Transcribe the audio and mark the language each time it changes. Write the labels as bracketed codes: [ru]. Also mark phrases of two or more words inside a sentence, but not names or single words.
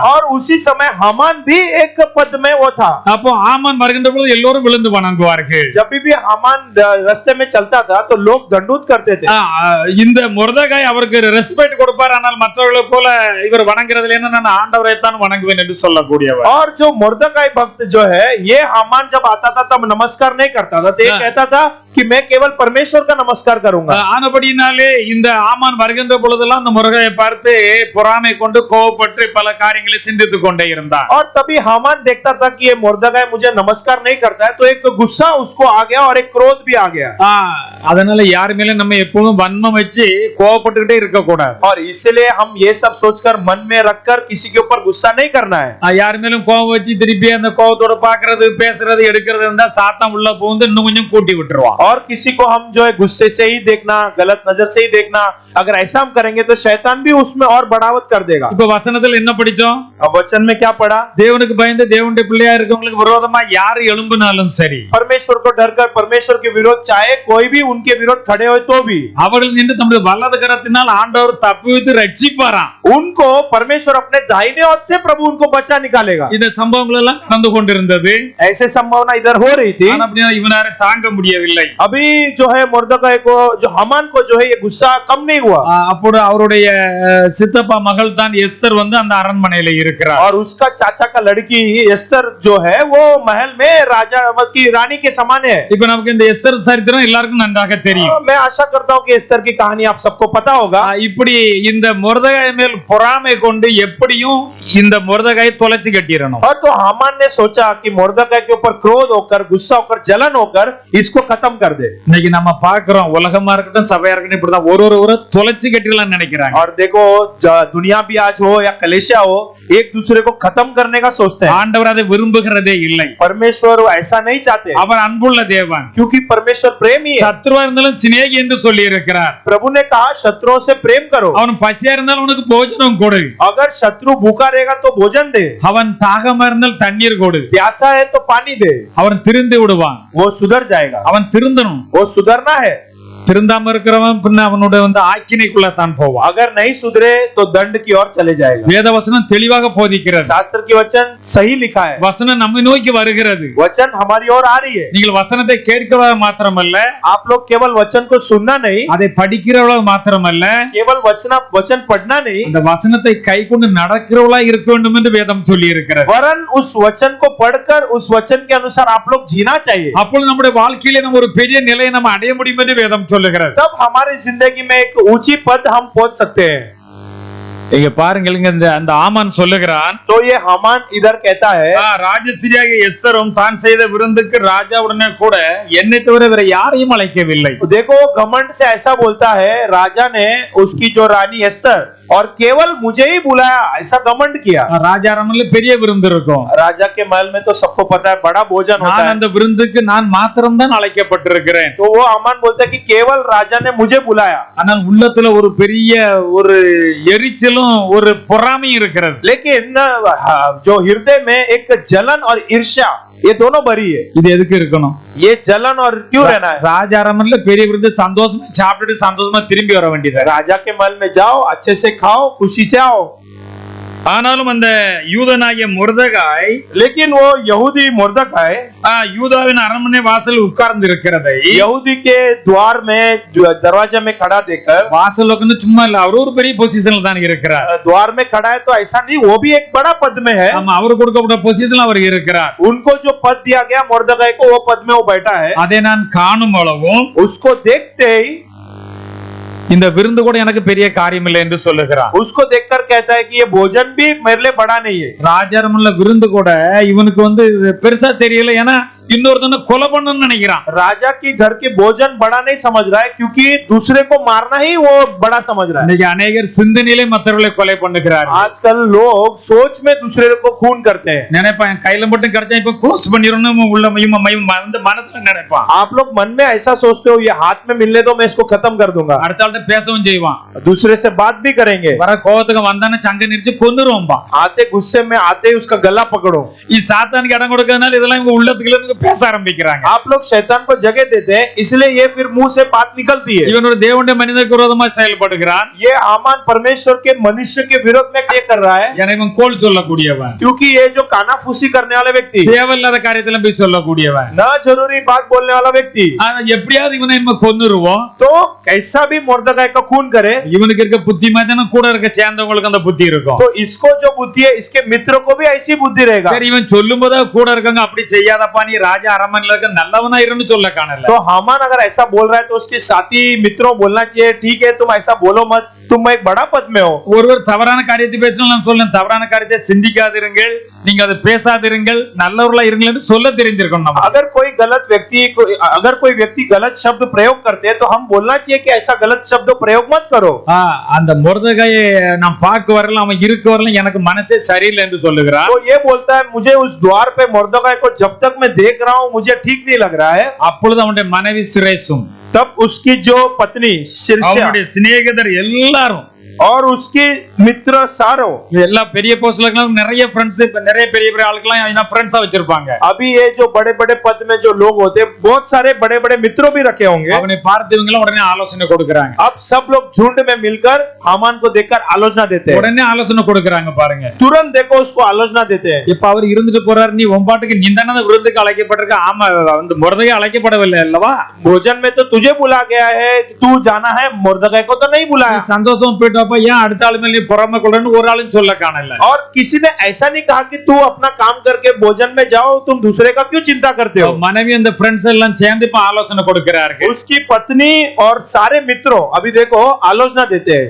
[hi] और उसी समय हामान भी एक पद में वो था। [ta] அப்போ ஆமான் வருகின்ற பொழுது எல்லோரும் விழுந்து வணங்குவார்கள். [hi] जब भी हामान रास्ते में चलता था तो लोग दंडवत करते थे। [ta] இந்த மொர்தகாய் அவருக்கு அவங்களுக்கு ரெஸ்பெக்ட் கொடுப்பார். ஆனால் மற்றவர்களை போல இவர் வணங்குறதுல என்ன, நான் ஆண்டவரை தான் வணங்குவேன் என்று சொல்லக்கூடியவர். [hi] और जो मुर्दकाई भक्त जो है, ये हामान जब आता था तब नमस्कार नहीं करता था, तो ये कहता था कि मैं केवल परमेश्वर का नमस्कार करूंगा. [ta] ஆனபடினாலே இந்த ஆமான் வருகின்ற பொழுதெல்லாம் அந்த முருகையை பார்த்து பொறாமை கொண்டு கோபப்பட்டு பல காரியங்களை சிந்தித்துக் கொண்டே இருந்தார். [hi] और तभी हामान देखता था कि ये मुर्दकाई मुझे नमस्कार नहीं करता है, तो एक गुस्सा उसको आ गया और एक क्रोध भी आ गया. [ta] அதனால யார் மேல நம்ம எப்பவும் வன்மம் வச்சு கோபப்பட்டுக்கிட்டே இருக்க கூடாது. [hi] और इसलिए हम ये सब सोचकर मन में रखकर किसी के ऊपर गुस्सा नहीं करना है. [ta] யார் மேலும் கோபம் வச்சு திருப்பி அந்த கோபத்தோட பாக்குறது பேசுறது எடுக்கிறது இருந்தா சாத்தான் உள்ள புகுந்து இன்னும் கொஞ்சம் கூட்டி விட்டுருவான். [hi] और किसी को हम जो है गुस्से से ही देखना, गलत नजर से ही देखना, अगर ऐसा हम करेंगे तो शैतान भी उसमें और बढ़ावत कर देगा. [ta] இப்ப வசனத்துல என்ன படிச்சோம்? [hi] अब वचन में क्या पढ़ा? [ta] தேவனுக்கு பயந்து தேவனுடைய பிள்ளையா இருக்கவங்களுக்கு விரோதமா யார் எழும்பினாலும் சரி, [hi] परमेश्वर को डरकर परमेश्वर के विरोध, चाहे कोई भी उनके विरोध खड़े हो तो भी, [ta] அவர்கள் நின்று தம்முடைய வலது கரத்தினால் ஆண்டவர் தப்புவித்து ரட்சிப்பாராம். [hi] उनको परमेश्वर अपने दाहिने हाथ से प्रभु उनको बचा निकालेगा. [ta] இந்த சம்பவங்கள் எல்லாம் நடந்து கொண்டிருந்தது. [hi] ऐसे संभावना इधर हो रही थी. [ta] ஆனா அப்படினா இவனால தாங்க முடியவில்லை. [hi] अभी जो है मुर्दकाई को, जो हामान को जो है ये गुस्सा कम नहीं हुआ. [ta] அப்போ அவருடைய சித்தப்பா மகள் தான் எஸ்தர் வந்து அந்த அரண்மனையில இருக்கிறார். [hi] और उसका चाचा का लड़की एस्तर जो है वो महल में राजा की रानी के समान है. [ta] இப்ப நமக்கு இந்த எஸ்தர் சரித்திரம் எல்லாருக்கும் நன்றாக தெரியும். [hi] मैं आशा करता हूं कि एस्तर की कहानी आप सबको पता होगा. [ta] இப்படி இந்த மொர்தெகாய் மேல் பொறாமை கொண்டு எப்படியும் இந்த மொர்தெகாயை தொலைச்சு கட்டிரணும். [hi] और तो हामान ने सोचा कि मुर्दकाई के ऊपर क्रोध होकर, गुस्सा होकर, जलन होकर इसको खत्म कर दे. [ta] இன்னைக்கு நம்ம பார்க்கிறோம், உலகமா இருக்கட்டும் சபையா இருக்கட்டும் இப்படிதான் ஒரு தொலைச்சு கட்டிடலாம்னு நினைக்கிறாங்க. [hi] और देखो दुनिया भी आज हो या कलेशिया हो, एक दूसरे को खत्म करने का सोचते हैं. [ta] ஆண்டவர் அதை விரும்புகிறதே இல்லை. [hi] परमेश्वर ऐसा नहीं चाहते, [ta] அவர் அன்புள்ள தேவன். [hi] क्योंकि परमेश्वर प्रेमी है. [ta] சத்ருவா இருந்தாலும் சிநேகி என்று சொல்லி இருக்கிறார். [hi] प्रभु ने कहा शत्रुओं से प्रेम करो. [ta] அவன் பசியா இருந்தாலும் உனக்கு போஜனம் கொடு. [hi] अगर शत्रु भूखा रहेगा तो भोजन दे. [ta] அவன் தாகமா இருந்தால் தண்ணீர் கொடு. [hi] प्यासा है तो पानी दे. [ta] அவன் திருந்து விடுவான். [hi] वो सुधर जाएगा. [ta] அவன் திருந்தணும். [hi] वो सुधरना है. [ta] திருந்தாம இருக்கிறவன் பின்ன அவனோட வந்து ஆக்கினைக்குள்ள தான் போவான். [hi] अगर नहीं सुधरे तो दंड की ओर चले जाएगा. [ta] வேத வசனம் தெளிவாக போதிக்கிறது. [hi] शास्त्र की वचन सही लिखा है. [ta] வசனம் நம்மை நோக்கி வருகிறது. [hi] वचन हमारी ओर आ रही है. [ta] நீங்கள் வசனத்தை கேட்கிறவா மாத்திரமல்ல, [hi] आप लोग केवल वचन को सुनना नहीं, [ta] அதை படிக்கிறவளா மாத்திரமல்ல, [hi] केवल वचन पढ़ना नहीं, [ta] அந்த வசனத்தை கை கொண்டு நடக்கிறவளா இருக்க வேண்டும் என்று வேதம் சொல்லி இருக்கிறது. [hi] वरन उस वचन को पढ़कर उस वचन के अनुसार आप लोग जीना चाहिए. [ta] அப்பொழுது நம்முடைய வாழ்க்கையில நம்ம ஒரு பெரிய நிலையை நம்ம அடைய முடியும் என்று வேதம் சொல்லுகிறது. [hi] तब हमारी जिंदगी में एक ऊंची पद हम पहुंच सकते हैं. [ta] இங்க பாருங்க, அந்த ஆமான் சொல்லுகிறான், [hi] तो ये हामान इधर कहता है, [ta] ராஜஸ்திரியாக எஸ்தரும் தான் செய்த விருந்துக்கு ராஜாவுடனே கூட என்னை தவிர வேற யாரையும் அழைக்கவில்லை. [hi] देखो घमंड से ऐसा बोलता है, राजा ने उसकी जो रानी एस्तर और केवल मुझे ही बुलाया, ऐसा घमंड किया. [ta] ராஜா அரண்மனையில பெரிய விருந்து இருக்கும். [hi] राजा के महल में तो सबको पता है बड़ा भोजन होता है. [ta] அந்த விருந்துக்கு நான் மாத்திரம் தான் அழைக்கப்பட்டிருக்கிறேன். [hi] तो वो हामान बोलता है कि केवल राजा ने मुझे बुलाया. [ta] ஆனால் உள்ளத்துல ஒரு பெரிய ஒரு எரிச்சலும் ஒரு பொறாமையும் இருக்கிறது. [hi] लेकिन जो हृदय में एक जलन और ईर्ष्या, ये दोनों भरी है. [ta] இது எதுக்கு இருக்கணும்? [hi] ये जलन और क्यों रहना है? [ta] ராஜா அரண்மனையில பெரிய விருந்து சந்தோஷமா சாப்பிட்டுட்டு சந்தோஷமா திரும்பி வர வேண்டியது. [hi] राजा के महल में जाओ, अच्छे से खाओ, खुशी से आओ. [ta] ஆனாலும் அந்த யூதனாகிய மொர்தெகாய், [hi] लेकिन वो यहूदी मुर्दकाई [ta] யூதாவின் அரண்மனை வாசல் உட்கார்ந்து இருக்கிறதை, [hi] यहूदी के द्वार में दरवाजे में खड़ा देखकर, [ta] வாசல் உட்கார்ந்து சும்மா இல்ல, அவர் ஒரு பெரிய பொசிஷன்ல தான் இருக்கிறார். [hi] द्वार में खड़ा है तो ऐसा नहीं, वो भी एक बड़ा पद में है. [ta] ஆமா, அவர் கொடுக்கப்பட்ட பொசிஷன்ல அவர் இருக்கிறார். [hi] उनको जो पद दिया गया मुर्दकाई को, वो पद में वो बैठा है. [ta] அதை நான் காணும் அளவும் [hi] उसको देखते ही [ta] இந்த விருந்து கூட எனக்கு பெரிய காரியம் இல்லை என்று சொல்லுகிறார். [hi] उसको देखकर कहता है कि ये भोजन भी मेरे लिए बड़ा नहीं है. [ta] ராஜாரமல்ல விருந்து கூட இவனுக்கு வந்து பெருசா தெரியல, ஏன்னா இன்னொருத்தனை கொலை பண்ணணும்னு நினைக்கிறான். [hi] राजा की घर के भोजन बड़ा नहीं समझ रहा है, क्योंकि दूसरे को मारना ही वो बड़ा समझ रहा है. [ta] இன்னைக்கு अनेகர் சிந்தனையிலே மற்றவர்களை கொலை பண்ணுகிறார். [hi] आजकल लोग सोच में दूसरे को खून करते हैं. [ta] நினைப்பான் கையில மட்டும் கிடைச்சா இப்ப க்ளோஸ் பண்ணிரணும், உள்ள வந்து மனசுல நினைப்பான். [hi] आप लोग मन में ऐसा सोचते हो, ये हाथ में मिलने दो, मैं इसको खत्म कर दूंगा. [ta] அடுத்த ஆள்கிட்ட பேசவும் செய்வான். [hi] दूसरे से बात भी करेंगे. [ta] வர கோவத்துக்கு வந்தானே சங்க நிறுத்தி கொன்னுருவான்பா. [hi] आते गुस्से में आते उसका गला पकड़ो. [ta] ఈ சாத்தானுக்கு இடம் கொடுக்கறதுனால இதெல்லாம் இவங்க உள்ளத்துக்குள்ள பேச ஆரம்பிக்கிறாங்க. [hi] आप लोग शैतान को जगह देते हैं, इसलिए ये फिर मुंह से बात निकलती है। [ta] இவன் ஒரு தேவனுடைய மனிதனுக்கு விரோதமா செயல்படுகிறான். [hi] ये हामान परमेश्वर के मनुष्य के विरोध में क्या कर रहा है? [ta] ஏன்னா இவன் கோல் சொல்லக்கூடியவன், [hi] क्योंकि ये जो कानाफूसी करने वाला व्यक्ति, [ta] தேவையில்லாத காரியத்துல போய் சொல்லக்கூடியவன், [hi] ना जरूरी बात बोलने वाला व्यक्ति, [ta] எப்படியாவது இவனை நம்ம கொன்னுருவோம். [hi] तो कैसा भी मुर्दगाय का खून करे, [ta] இவனுக்கு இருக்க புத்தி மாதிரி தானே கூட இருக்க சேர்ந்தவங்களுக்கு அந்த புத்தி இருக்கும். [hi] तो इसको जो बुद्धि है, इसके मित्रों को भी ऐसी बुद्धि रहेगा। [ta] சரி, இவன் சொல்லும் போது கூட இருக்கங்க அப்படி செய்யாதப்பா, நீ ராஜா அரண்மனையில இருக்க நல்லவனா இருன்னு சொல்ல காணல. [hi] तो हामान अगर ऐसा बोल रहा है तो उसके साथी मित्रों बोलना चाहिए, ठीक है तुम ऐसा बोलो मत, तुम एक बड़ा पद में हो। [ta] ஒருவர் தவறான காரியத்தை பேசினால் நான் சொல்றேன், தவறான காரியத்தை சிந்திக்காதிருங்கள், நீங்க அதை பேசாதிருங்கள், நல்லவர்களா இருங்கள் என்று சொல்ல தெரிஞ்சிருக்கணும் நம்ம. [hi] अगर कोई व्यक्ति गलत शब्द प्रयोग करते हैं तो हम बोलना चाहिए कि ऐसा गलत शब्द प्रयोग मत करो। [ta] அந்த மொர்தெகாயை நான் பார்க்க வரல, அவன் இருக்க வரல, எனக்கு மனசே சரியில்லை என்று சொல்லுகிறான். [hi] तो ये बोलता है मुझे उस द्वार पे मुर्दगाय को जब तक मैं देख रहा हूँ मुझे ठीक नहीं लग रहा है। [ta] அப்பொழுது அவனுடைய மனைவி சிரேசும், [hi] तब उसकी जो पत्नी शिर्षा [ta] அவனுடைய சிநேகிதர் எல்லாரும் [hi] और उसकी मित्र सारो, [ta] எல்லா பெரிய போஸ்ட்லலாம் நிறைய ஃப்ரெண்ட்ஸ், நிறைய பெரிய பெரிய ஆளுக்கெல்லாம் என்ன ஃப்ரெண்ட்ஸா வச்சிருப்பாங்க. [hi] अभी ये जो बड़े बड़े पद में जो लोग होते हैं बहुत सारे बड़े बड़े मित्रों भी रखे होंगे। [ta] அவனை பார்த்தவங்க எல்லாம் உடனே ஆலோசனை கொடுக்கறாங்க. [hi] अब सब लोग झुंड में मिलकर हामान को देखकर आलोचना देते हैं। [ta] உடனே ஆலோசனை கொடுக்கறாங்க பாருங்க. [hi] तुरंत देखो उसको आलोचना देते हैं। [ta] இப்ப அவர் இருந்துட்டு போறாரு, நீ ஒம்பாட்டுக்கு நீ தானே விருந்துக்கு அழைக்கப்பட்டிருக்க. ஆமா, அந்த மொர்தெகாய் அழைக்கப்படவில்லை அல்லவா? [hi] भोजन में तो तुझे बुला गया है, तू जाना है, मुर्दगाय को तो नहीं बुलाया। [ta] சந்தோஷம் போயிட்டப்ப ஏன் அடுத்த ஆளு மேல பொறாமை கொள்ளன்னு ஒரு ஆளும் சொல்ல காணல. [hi] और किसी ने ऐसा नहीं कहा कि तू अपना काम करके भोजन में जाओ, तुम दूसरे का क्यों चिंता करते हो। [ta] மனைவி அந்த ஃப்ரெண்ட்ஸ் எல்லாம் சேர்ந்து இப்ப ஆலோசனை கொடுக்கறார்கள். [hi] उसकी पत्नी और सारे मित्रों अभी देखो आलोचना देते हैं।